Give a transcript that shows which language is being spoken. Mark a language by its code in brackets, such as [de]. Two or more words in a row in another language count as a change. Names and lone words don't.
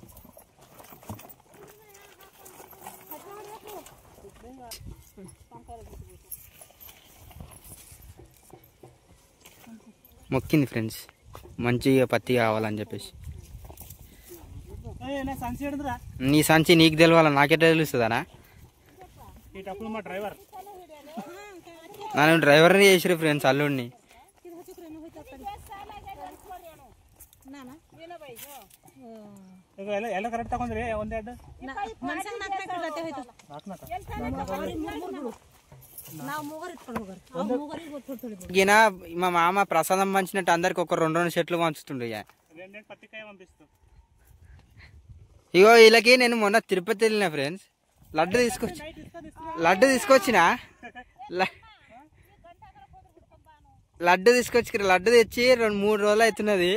[te] మొక్కింది ఫ్రెండ్స్ మంచిగా పత్తి కావాలని చెప్పేసి. నీ సంచి నీకు తెలవాలా, నాకెట్లా తెలుస్తుందనా? ఇటప్పుడు మా డ్రైవర్ నన్ను డ్రైవర్ని చేసిరు ఫ్రెండ్స్ అల్లుడిని. [kn] ಎಲ್ಲ ಕರೆಕ್ಟ್ ತಗೊಂಡ್ರಿ ಒಂದೆರಡು [te] ఈయన మా మామ ప్రసాదం పంచినట్టు అందరికి ఒక 2 చెట్లు పంచుతుండే. రెండేళ్ళు పత్తికాయ పంపిస్తాం. ఇగో వీళ్ళకి నేను మొన్న తిరుపతి వెళ్ళిన ఫ్రెండ్స్, లడ్డు తీసుకొచ్చిన లడ్డు తెచ్చి 2-3 రోజులు అవుతున్నది.